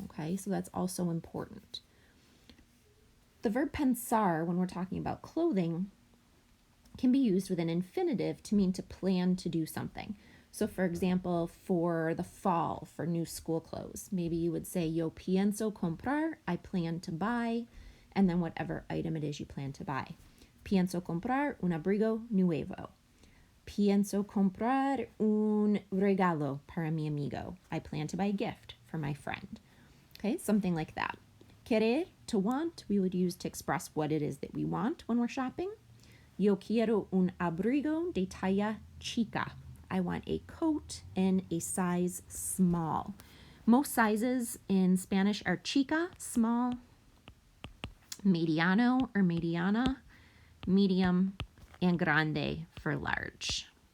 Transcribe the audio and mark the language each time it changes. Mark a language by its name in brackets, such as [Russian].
[English] Okay, so that's also important. The verb pensar, when we're talking about clothing, can be used with an infinitive to mean to plan to do something. So for example, for the fall, for new school clothes, maybe you would say, [Spanish] yo pienso comprar, [English] I plan to buy, and then whatever item it is you plan to buy. [Spanish] Pienso comprar un abrigo nuevo. Pienso comprar un regalo para mi amigo. [English] I plan to buy a gift for my friend. Okay, something like that. Querer, to want, we would use to express what it is that we want when we're shopping. [Spanish] Yo quiero un abrigo de talla chica. [English] I want a coat in a size small. Most sizes in Spanish are chica, small, mediano or mediana, medium, and grande for large.